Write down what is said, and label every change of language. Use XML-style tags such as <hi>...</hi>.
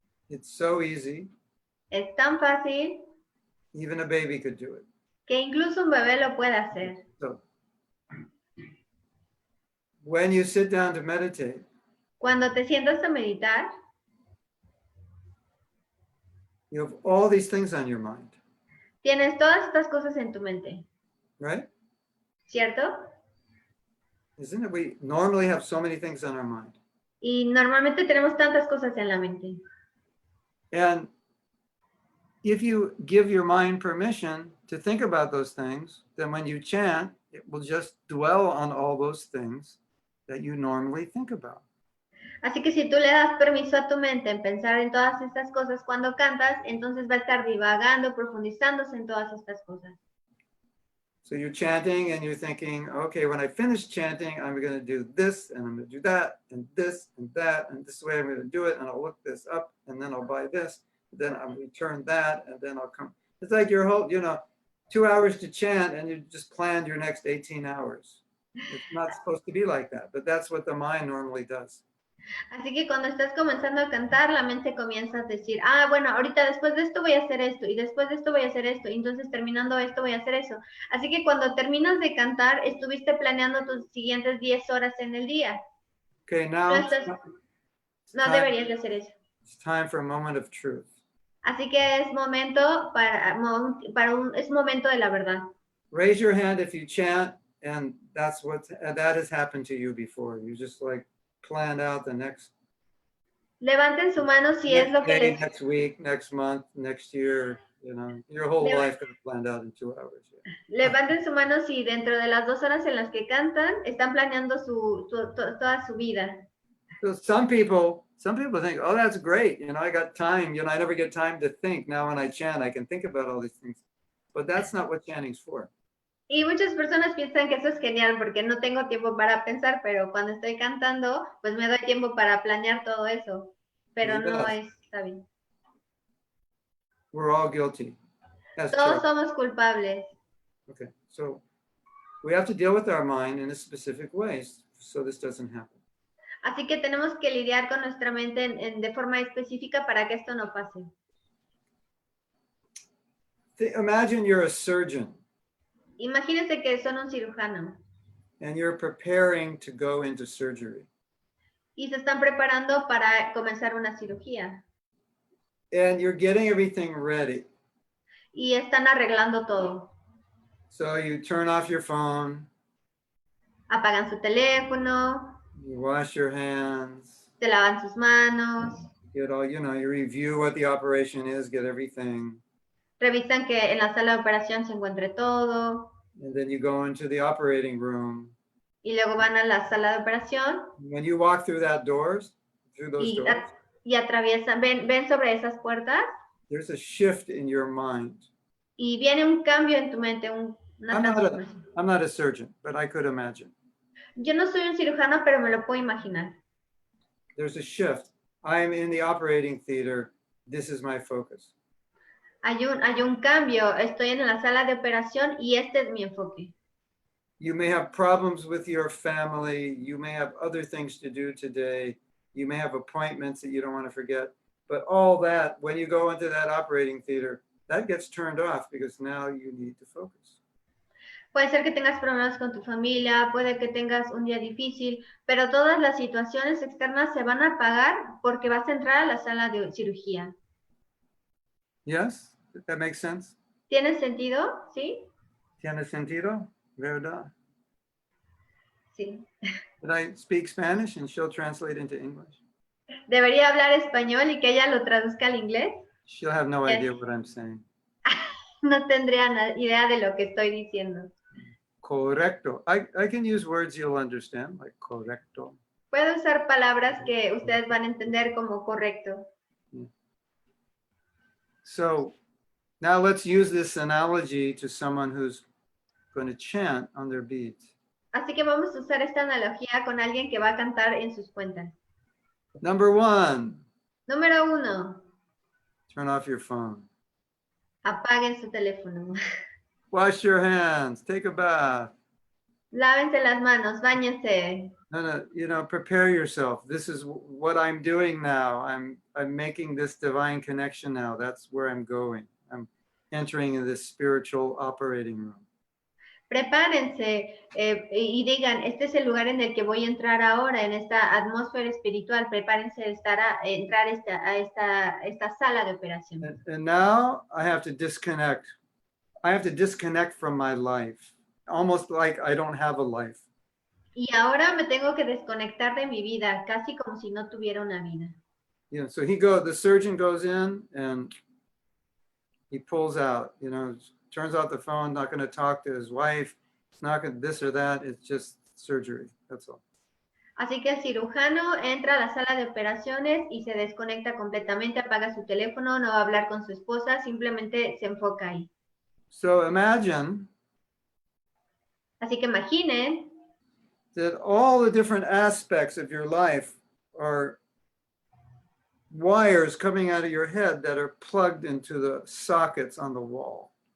<en>It's so easy.</en> <es>Es tan fácil.</es> <en>Even a baby could do it.</en> <es>Que incluso un bebé lo puede hacer.</es> <en>So, when you sit down to meditate,</en> <es>cuando te sientas a meditar,</es> <en>you have all these things on your mind.</en> <es>Tienes todas estas cosas en tu mente,</es> <en>right?</en> <es>¿cierto?</es> <en>Isn't it? We normally have so many things on our mind.</en> <es>Y normalmente tenemos tantas cosas en la mente.</es> <en>And if you give your mind permission to think about those things, then when you chant, it will just dwell on all those things that you normally think about.</en> <es>Así que si tú le das permiso a tu mente en pensar en todas estas cosas cuando cantas, entonces va a estar divagando, profundizándose en todas estas cosas.</es> <en>So you're chanting and you're thinking, okay, when I finish chanting, I'm going to do this and I'm going to do that and this and that and this way I'm going to do it and I'll look this up and then I'll buy this, then I'll return that and then I'll come. It's like your whole, 2 hours to chant and you just planned your next 18 hours. It's not supposed to be like that, but that's what the mind normally does.</en> <es>Así que cuando estás comenzando a cantar, la mente comienza a decir, bueno, ahorita después de esto voy a hacer esto, y después de esto voy a hacer esto, y entonces terminando esto voy a hacer eso. Así que cuando terminas de cantar, estuviste planeando tus siguientes 10 horas en el día.</es> <en>Okay, now</en> <es>No deberías de hacer eso.</es> <en>It's time for a moment of truth.</en> <es>Así que es momento es momento de la verdad.</es> <en>Raise your hand if you chant and that has happened to you before. You just like planned out the next.</en> <es>Levanten su mano si es lo que</es> <en>day,</en> <es>les...</es> <en>next week, next month, next year, your whole life is planned out in 2 hours. Yeah.</en> <es>Levanten su mano si dentro de las 2 horas en las que cantan están planeando toda su vida.</es> <en>So some people think, oh, that's great. I got time. I never get time to think. Now when I chant, I can think about all these things. But that's not what chanting's for.</en> <es>Y muchas personas piensan que eso es genial porque no tengo tiempo para pensar, pero cuando estoy cantando, pues me doy tiempo para planear todo eso. Pero no está bien.</es> <en>We're all guilty.</en> <es>Todos somos culpables.</es> <en>Okay, so we have to deal with our mind in a specific way so this doesn't happen.</en> <es>Así que tenemos que lidiar con nuestra mente de forma específica para que esto no pase.</es> <en>Imagine you're a surgeon.</en> <es>Imagínense que son un cirujano.</es> <en>And you're preparing to go into surgery.</en> <es>Y se están preparando para comenzar una cirugía.</es> <en>And you're getting everything ready.</en> <es>Y están arreglando todo.</es> <en>So you turn off your phone.</en> <es>Apagan su teléfono.</es> <en>You wash your hands.</en> <es>Se lavan sus manos.</es> <en>You review what the operation is, get everything.</en> <es>Revisan que en la sala de operación se encuentre todo.</es> <en>And then you go into the operating room.</en> <es>Y luego van a la sala de operación.</es> <en>When you walk through those doors,</en> <es>y atraviesan, ven sobre esas puertas.</es> <en>There's a shift in your mind.</en> <es>Y viene un cambio en tu mente, una transformación.</es> <en>I'm not a surgeon, but I could imagine.</en> <es>Yo no soy un cirujano, pero me lo puedo imaginar.</es> <en>There's a shift. I'm in the operating theater. This is my focus.</en> <es>Hay un cambio. Estoy en la sala de operación y este es mi enfoque.</es> <en>You may have problems with your family. You may have other things to do today. You may have appointments that you don't want to forget. But all that, when you go into that operating theater, that gets turned off because now you need to focus.</en> <es>Puede ser que tengas problemas con tu familia, puede que tengas un día difícil, pero todas las situaciones externas se van a apagar porque vas a entrar a la sala de cirugía.</es> <en>Yes? That makes sense?</en> <es>¿Tiene sentido? ¿Sí? ¿Tiene sentido? ¿Verdad? Sí.</es> <en>Did I speak Spanish and she'll translate into English?</en> <es>¿Debería hablar español y que ella lo traduzca al inglés?</es> <en>She'll have no idea what I'm saying.</en> <es>No tendría idea de lo que estoy diciendo. Correcto.</es> <en>I can use words you'll understand, like correcto.</en> <es>Puedo usar palabras que ustedes van a entender como correcto.</es> <en>Yeah. So now let's use this analogy to someone who's going to chant on their beads.</en> <es>Así que vamos a usar esta analogía con alguien que va a cantar en sus cuentas.</es> <en>Number 1.</en> <es>Número 1.</es> <en>Turn off your phone.</en> <es>Apaguen su teléfono.</es> <en>Wash your hands. Take a bath.</en> <es>Lávense las manos, báñense.</es> <en>No, prepare yourself. This is what I'm doing now. I'm making this divine connection now. That's where I'm going. I'm entering in this spiritual operating room.</en> <es>Prepárense y digan, este es el lugar en el que voy a entrar ahora, en esta atmósfera espiritual. Prepárense de entrar a esta sala de operación.</es> <en>And now I have to disconnect I have to disconnect from my life, almost like I don't have a life.</en> <es>Y ahora me tengo que desconectar de mi vida, casi como si no tuviera una vida.</es> <en>You know, so the surgeon goes in and he pulls out, you know, turns out the phone, not going to talk to his wife, it's not going to this or that, it's just surgery, that's all.</en> <es>Así que el cirujano entra a la sala de operaciones y se desconecta completamente, apaga su teléfono, no va a hablar con su esposa, simplemente se enfoca ahí.</es> <en>So imagine</en> <es>Así que imaginen</es> <en>that all the different aspects of your life are wires coming out of your head that are plugged into the sockets on the wall.</en>